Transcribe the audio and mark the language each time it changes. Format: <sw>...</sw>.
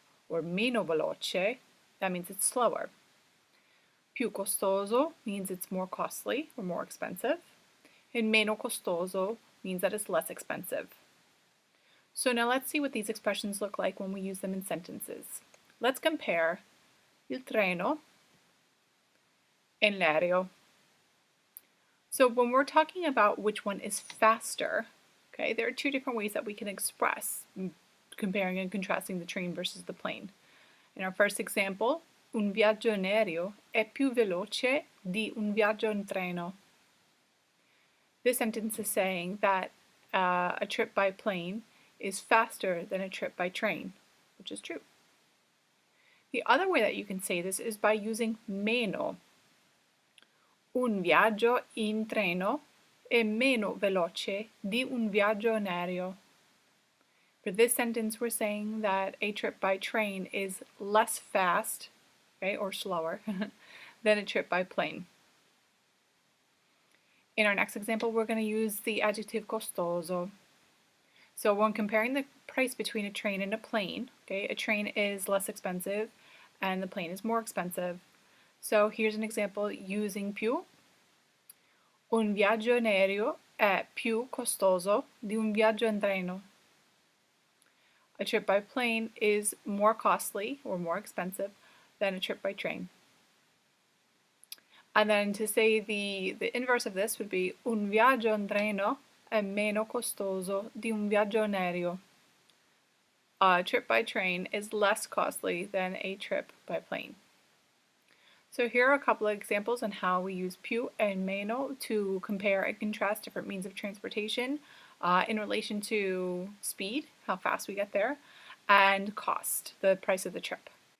<en>Or</en> <it>meno veloce,</it> <en>that means it's slower.</en> <it>Più costoso</it> <en>means it's more costly or more expensive. And</en> <it>meno costoso</it> <en>means that it's less expensive. So now let's see what these expressions look like when we use them in sentences. Let's compare</en> <it>il treno</it> <en>and</en> <it>l'aereo.</it> <en>So when we're talking about which one is faster, okay, there are two different ways that we can express comparing and contrasting the train versus the plane. In our first example,</en> <it>un viaggio in aereo è più veloce di un viaggio in treno.</it> <en>This sentence is saying that a trip by plane is faster than a trip by train, which is true. The other way that you can say this is by using meno.</en> <it>Un viaggio in treno è meno veloce di un viaggio in aereo.</it> <en>For this sentence, we're saying that a trip by train is less fast, okay, or slower, than a trip by plane. In our next example, we're going to use the adjective costoso. So when comparing the price between a train and a plane, okay, a train is less expensive and the plane is more expensive. So here's an example using più.</en> <it>Un viaggio in aereo è più costoso di un viaggio in treno.</it> <en>A trip by plane is more costly or more expensive than a trip by train. And then to say the inverse of this would be</en> <it>un viaggio in treno è meno costoso di un viaggio in aereo.</it> <en>A trip by train is less costly than a trip by plane. So here are a couple of examples on how we use più and meno to compare and contrast different means of transportation in relation to speed, how fast we get there, and cost, the price of the trip.</en>